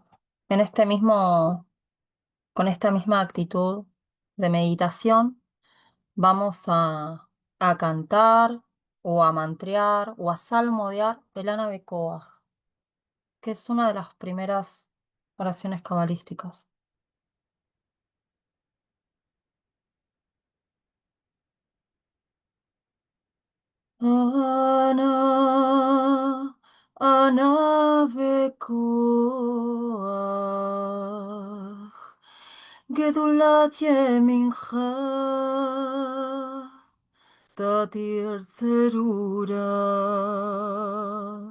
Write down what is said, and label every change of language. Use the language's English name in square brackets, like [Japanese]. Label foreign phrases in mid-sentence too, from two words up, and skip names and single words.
[Spanish] En este mismo, con esta misma actitud de meditación, vamos a cantar o a mantrear o a salmodiar el Ana Bekoach, que es una de las primeras oraciones cabalísticas. [Hebrew] אנא, אנא בכח, גדלת ימינך, תתיר צרורה.